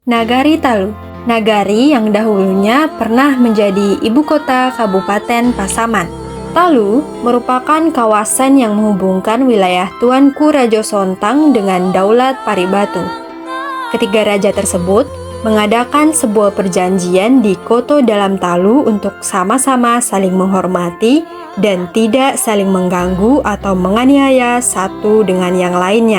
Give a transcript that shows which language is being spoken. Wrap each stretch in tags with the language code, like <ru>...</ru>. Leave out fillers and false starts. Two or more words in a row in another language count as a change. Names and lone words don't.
<id>Nagari Talu, nagari yang dahulunya pernah menjadi ibu kota Kabupaten Pasaman. Talu merupakan kawasan yang menghubungkan wilayah Tuanku Rajo Sontang dengan Daulat Paribatu. Ketiga raja tersebut mengadakan sebuah perjanjian di Koto Dalam Talu untuk sama-sama saling menghormati dan tidak saling mengganggu atau menganiaya satu dengan yang lainnya.</id>